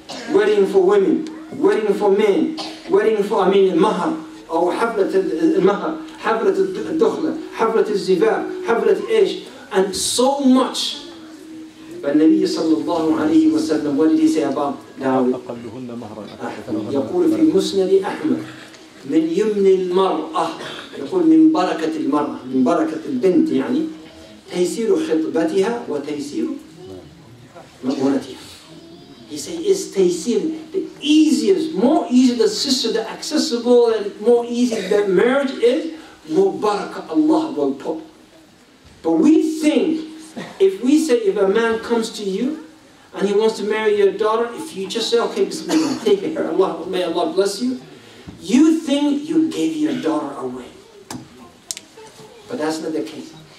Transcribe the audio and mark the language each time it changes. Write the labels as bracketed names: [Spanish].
[English] Wedding for women, wedding for men, wedding for, mahar, or [Arabic] حفلة المهر, حفلة الدخلة, حفلة الزفاف, حفلة إيش, [English] and so much. But Nabi sallallahu alayhi wa sallam, what did he say about dowry? [Arabic] يقول في مسند أحمد من يمن المرأة، يقول من بركة المرأة، من بركة البنت يعني تيسير خطبتها وتيسير مأمونتها. [English] He said it's taysir, the easiest, more easy the sister, the accessible and more easy the marriage is, more barakah Allah will put. But we think, if we say, if a man comes to you and he wants to marry your daughter, if you just say, okay, bismillah, take her, Allah, may Allah bless you, you think you gave your daughter away. But that's not the case.